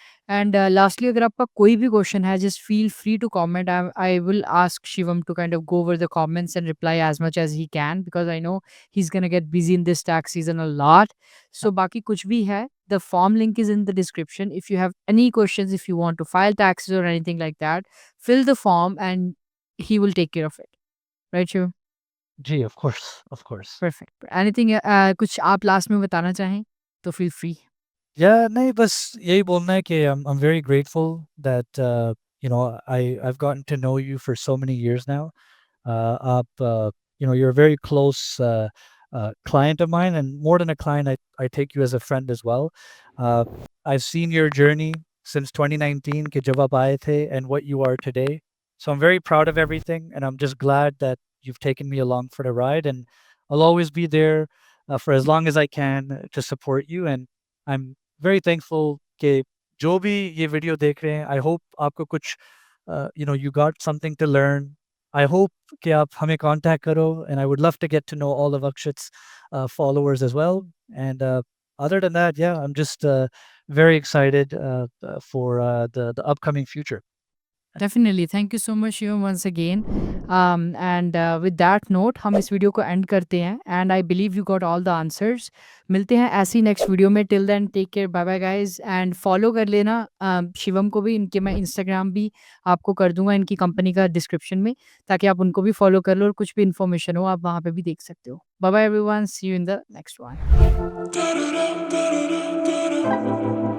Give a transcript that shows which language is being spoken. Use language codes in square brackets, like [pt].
[en] and lastly [hi] अगर आपका कोई भी [en] question है just feel free to comment I will ask Shivam to kind of go over the comments and reply as much as he can because I know he is gonna get busy in this tax season a lot [hi] so बाकी कुछ भी है [en] the form link is in the description if you have any questions if you want to file taxes or anything like that fill the form and he will take care of it right Shivam? Gee, of course, of course. Perfect anything [hi] कुछ आप last में बताना चाहें तो [en] feel free Yeah, [hi] नहीं बस यही बोलना है कि [en] I'm very grateful that I've gotten to know you for so many years now. Up, you're a very close client of mine, and more than a client, I take you as a friend as well. Uh, I've seen your journey since 2019, [hi] कि जब आप आए थे, [en] and what you are today. So I'm very proud of everything, and I'm just glad that you've taken me along for the ride, and I'll always be there for as long as I can to support you. And I'm very thankful [hi] कि जो भी ये video देख रहे हैं, [en] I hope [hi] आपको कुछ [en] you got something to learn. I hope [hi] कि आप हमें contact करो, [en] and I would love to get to know all of Akshit's followers as well. And other than that, yeah, I'm just very excited for the upcoming future. Definitely. Thank you so much, Shivam, once again. And with that note, [hi] हम इस video को and करते हैं [en] and I believe you got all the answers [hi] मिलते हैं ऐसी next video में [en] till then take care bye bye guys and [hi] follow कर लेना शिवम को भी इनके मैं इंस्टाग्राम भी आपको कर दूंगा इनकी कंपनी का डिस्क्रिप्शन में ताकि आप उनको भी फॉलो कर लो और कुछ भी इन्फॉर्मेशन हो आप वहाँ पे भी देख सकते हो [en] bye bye everyone see you in the next one